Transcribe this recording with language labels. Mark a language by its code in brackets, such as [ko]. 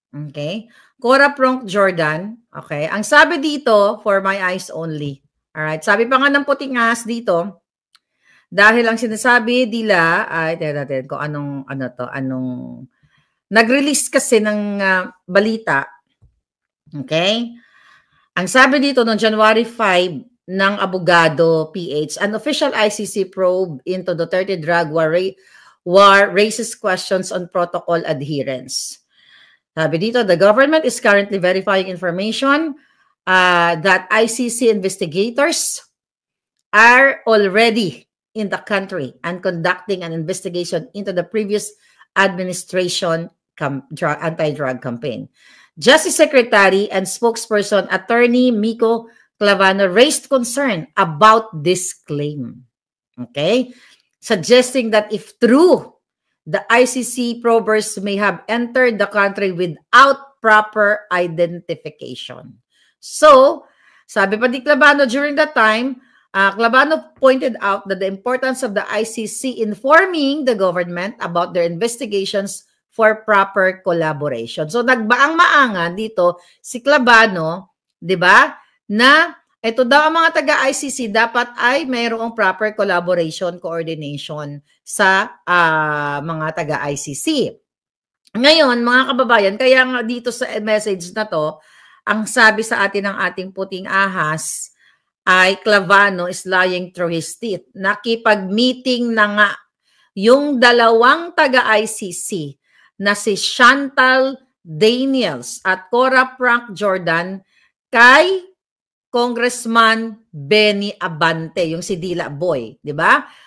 [en] Okay? Cora Pronk Jordan. Okay? [tl] Ang sabi dito, [en] for my eyes only. Alright? [tl] Sabi pa nga ng puting ahas dito, dahil ang sinasabi nila, tingnan natin kung anong nag-release kasi ng balita. [en] Okay? [tl] Ang sabi dito noong January 5 ng abogado PH, [en] an official ICC probe into Duterte drug war raises questions on protocol adherence. [tl] Sabi dito, [en] the government is currently verifying information that ICC investigators are already in the country and conducting an investigation into the previous administration anti-drug campaign. Justice Secretary and spokesperson Attorney Miko Clavano raised concern about this claim. Okay? Suggesting that if true, the ICC probers may have entered the country without proper identification. So, [tl] sabi pa ni Clavano [en] during that time, Clavano pointed out that the importance of the ICC informing the government about their investigations for proper collaboration. [tl] So, nagbaang-maangan dito si Clavano, di ba, na ito daw ang mga taga-ICC dapat ay mayroong proper collaboration, coordination sa mga taga-ICC. Ngayon, mga kababayan, kaya nga dito sa message na to, ang sabi sa atin ng ating puting ahas, [en] ay Clavano is lying through his teeth. [tl] Nakipag-meeting na nga yung dalawang taga-ICC na si Chantal Daniels at Cora Frank Jordan kay Congressman Benny Abante, yung si Dila Boy, di ba?